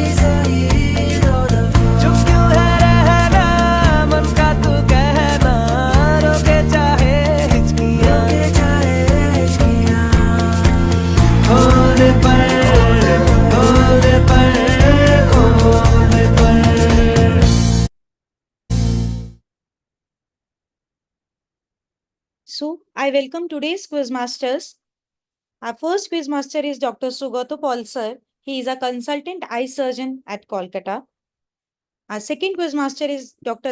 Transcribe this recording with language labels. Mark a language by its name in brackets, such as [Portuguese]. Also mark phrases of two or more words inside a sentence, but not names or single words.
[Hindi] चुप क्यों है रहना मन का तू कहना रोके चाहे हिचकियां खोल दे पर खोल दे पर खोल दे पर [English] So, I welcome today's quiz masters. Our first quiz master is Dr. Sugato Paul sir. He is a consultant eye surgeon at Kolkata. Our second quiz master is Dr.